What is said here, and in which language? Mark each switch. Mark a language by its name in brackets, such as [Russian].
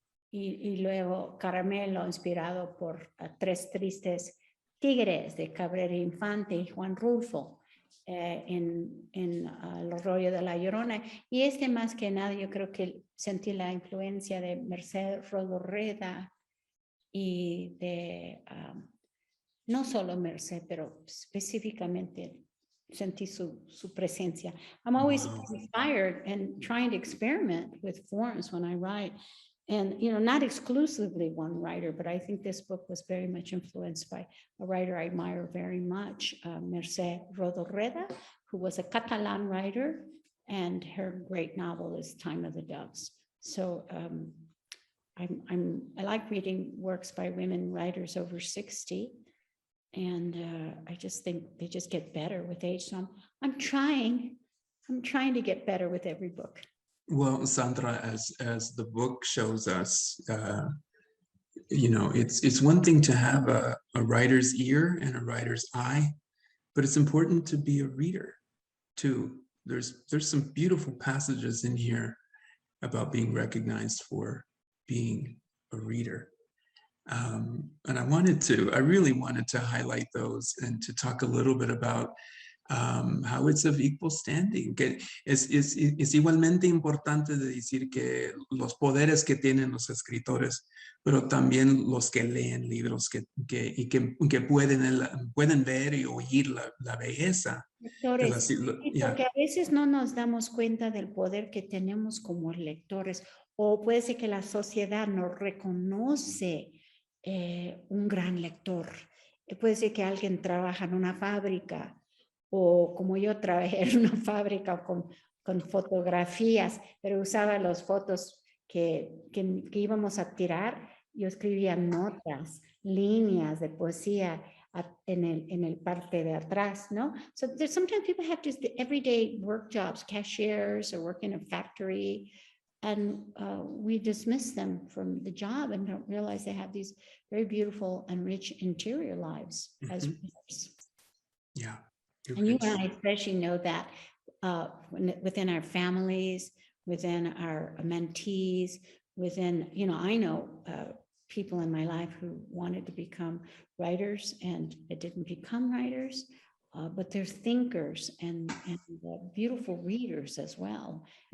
[Spanish] Y luego Caramelo, inspirado por Tres Tristes Tigres de Cabrera Infante y Juan Rulfo en El Rollo de la Llorona. Y más que nada, yo creo que sentí la influencia de Merced Rodorreda y de, no solo Merced, pero específicamente sentí su presencia. [English] I'm always inspired and trying to experiment with forms when I write. And, you know, not exclusively one writer, but I think this book was very much influenced by a writer I admire very much, Merced Rodorreda, who was a Catalan writer, and her great novel is Time of the Doves. So I like reading works by women writers over 60. And I just think they just get better with age. So I'm trying to get better with every book. Well, Sandra, as the book shows us, you know, it's one thing to have a writer's ear and a writer's eye, but it's important to be a reader too. There's some beautiful passages in here about being recognized for being a reader. And I really wanted to highlight those and to talk a little bit about how it's of equal standing, [Spanish] que es igualmente importante de decir que los poderes que tienen los escritores, pero también los que leen libros que pueden ver y oír la belleza. Lectores, sí, [English] Yeah. [Spanish] porque a veces no nos damos cuenta del poder que tenemos como lectores, o puede ser que la sociedad no reconoce un gran lector. Puede ser que alguien trabaja en una fábrica, o como yo trabajé en una fábrica con fotografías, pero usaba las fotos que íbamos a tirar. Yo escribía notas, líneas de poesía en el parte de atrás, ¿no? [English] So sometimes people have just the everyday work jobs, cashiers or work in a factory, and we dismiss them from the job and don't realize they have these very beautiful and rich interior lives as readers. Yeah. And you and I especially know that within our families, within our mentees, within, I know people in my life who wanted to become writers and it didn't become writers, but they're thinkers and beautiful readers as well.